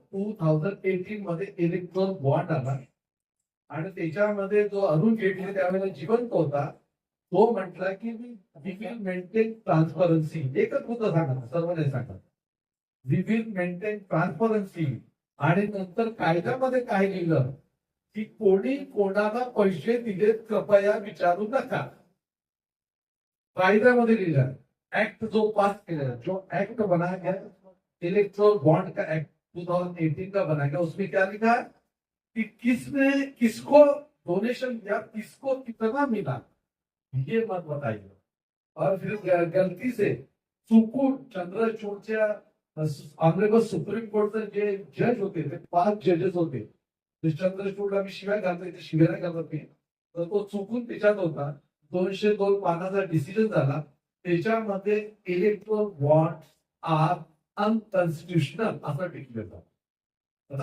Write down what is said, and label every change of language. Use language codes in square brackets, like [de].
[mr] 2018 मध्ये electoral bond आला, आणि त्याच्यामध्ये जो अरुण जेटली त्यावेळेला जिवंत होता, तो म्हटला की [en] We will maintain transparency. [mr] एकच मुद्दा सांगा, सर्व नाही सांगा, [en] We will maintain transparency. [mr] आणि नंतर कायद्यामध्ये काय लिहिलं की कोणी कोणाला पैसे दिलेत कृपया विचारू नका, कायद्यामध्ये लिहिलं। [hi] ऍक्ट जो पास किया, जो एक्ट बनाया गया इलेक्ट्रोल बॉन्ड का एक्ट 2018 का बनाया गया, उसमें क्या लिखा कि किसने किसको डोनेशन दिया, किसको कितना मिला, ये मत बताइए। और फिर गलती से [mr] चुकून चंद्रचूडच्या ऑनरेबल सुप्रीम कोर्टचे जे जज होते, ते 5 जजेस होते, चंद्रचूडला मी शिवाय घालतोय, ते शिव्या नाही घालत मी, तर तो चुकून त्याच्यात होता। 202 पानाचा डिसिजन झाला, त्याच्यामध्ये [en] electoral bond are unconstitutional [mr] असं डिक्लेअर झालं।